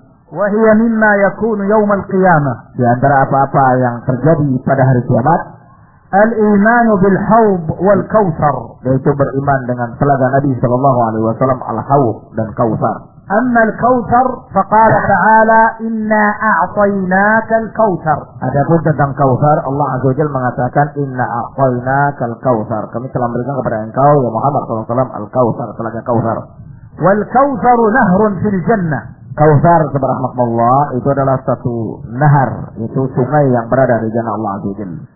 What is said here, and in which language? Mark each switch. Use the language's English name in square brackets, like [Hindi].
[Arabic] وهي مما يكون يوم القيامة [Indonesian] di antara apa-apa yang terjadi pada hari kiamat [Arabic] الإيمان بالحوض والكوثر [Indonesian] yaitu beriman dengan telaga Nabi sallallahu alaihi wasallam al-hawd dan kautsar [Arabic] أما الكوثر فقال تعالى إنا أعطيناك الكوثر [Indonesian] adapun tentang kautsar Allah azza wajalla mengatakan [Arabic] إنا أعطيناك الكوثر [Indonesian] kami telah memberikan kepada engkau ya Muhammad sallallahu alaihi wasallam al-kautsar telaga kautsar [Arabic] والكوثر نهر في الجنة [Indonesian] Kautsar subhanahu Allah itu adalah satu nahar itu sungai yang berada di jannah Allah azza wajalla.